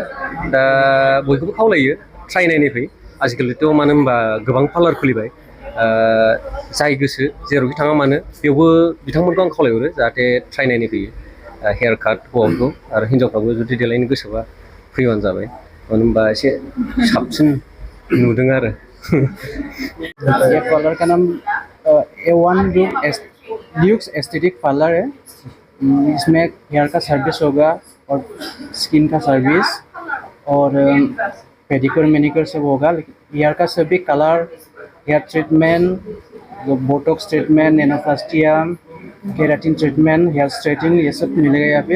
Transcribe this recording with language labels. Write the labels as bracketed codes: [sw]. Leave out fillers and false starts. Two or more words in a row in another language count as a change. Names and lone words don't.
[brx] दा बयखौबो खावलायो ट्राइ नायनो फै। आजिखालिथ' मानो होनबा गोबां पार्लार खुलिबाय। जाय गोसो जेरावखि थाङा मानो बेयावबो बिथांमोनखौ आं खावलायहरो जाहाथे ट्राइ नायनो फैयो। [en] hair cut [brx] हौवाफोरखौ आरो हिन्जावफ्राबो जुदि देलायनो गोसोबा फैबानो जाबाय। मानो होनबा एसे साबसिन नुदों आरो। [hi] ये पार्लर का नाम A1 ल्यूक्स एस्थेटिक पार्लर है। इसमें हेयर का सर्विस होगा और स्किन का सर्विस और [en] pedicure manicure [hi] सब होगा। हेयर का सभी कलर, [en] hair treatment, botox treatment, nanoplastia, keratin treatment, hair straightening, [hi] ये सब मिलेगा यहाँ पे।